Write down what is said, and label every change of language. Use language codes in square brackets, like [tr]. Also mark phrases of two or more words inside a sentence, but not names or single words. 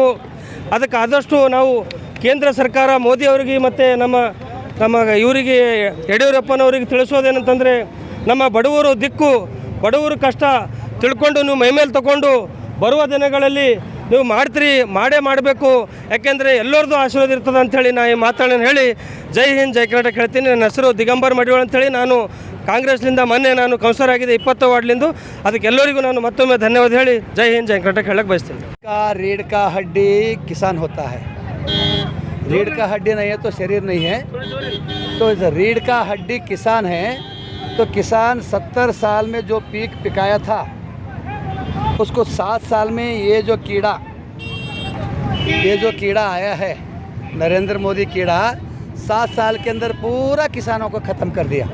[kn] ಅದಕ್ಕೆ ಆದಷ್ಟು ನಾವು ಕೇಂದ್ರ ಸರ್ಕಾರ ಮೋದಿ ಅವರಿಗೆ ಮತ್ತು ನಮ್ಮ ಇವರಿಗೆ ಯಡಿಯೂರಪ್ಪನವರಿಗೆ ತಿಳಿಸೋದೇನಂತಂದರೆ, ನಮ್ಮ ಬಡವರು ದಿಕ್ಕು, ಬಡವರು ಕಷ್ಟ ತಿಳ್ಕೊಂಡು ನೀವು ಮೈಮೇಲೆ ತಗೊಂಡು ಬರುವ ದಿನಗಳಲ್ಲಿ ನೀವು ಮಾಡಬೇಕು. ಯಾಕೆಂದರೆ ಎಲ್ಲರದ್ದು ಆಶೀರ್ವಾದ ಇರ್ತದೆ ಅಂಥೇಳಿ ನಾ ಈ ಮಾತನ್ನು ಹೇಳಿ [hi] जय हिंद [kn] ಜೈ ಕರ್ನಾಟಕ ಹೇಳ್ತೀನಿ. ನನ್ನ ಹೆಸರು ದಿಗಂಬರ್ ಮಡಿವಾಳ ಅಂಥೇಳಿ, ನಾನು ಕಾಂಗ್ರೆಸ್ನಿಂದ ಮೊನ್ನೆ ನಾನು ಕೌನ್ಸಿಲರ್ ಆಗಿದೆ 20 ವಾರ್ಡ್ಲಿಂದು. ಅದಕ್ಕೆ ಎಲ್ಲರಿಗೂ ನಾನು ಮತ್ತೊಮ್ಮೆ ಧನ್ಯವಾದ ಹೇಳಿ [hi] जय हिंद [kn] ಜೈ ಕರ್ನಾಟಕ ಹೇಳಕ್ಕೆ ಬಯಸ್ತೀನಿ. [hi] रीढ़ का हड्डी किसान होता है, रीढ़ का हड्डी नहीं है तो शरीर नहीं है. तो रीढ़ का हड्डी किसान है. तो किसान 70 साल में जो पीक पिकाया था, उसको 7 साल में ये जो कीड़ा आया है, नरेंद्र मोदी कीड़ा, 7 साल के अंदर पूरा किसानों को ख़त्म कर दिया.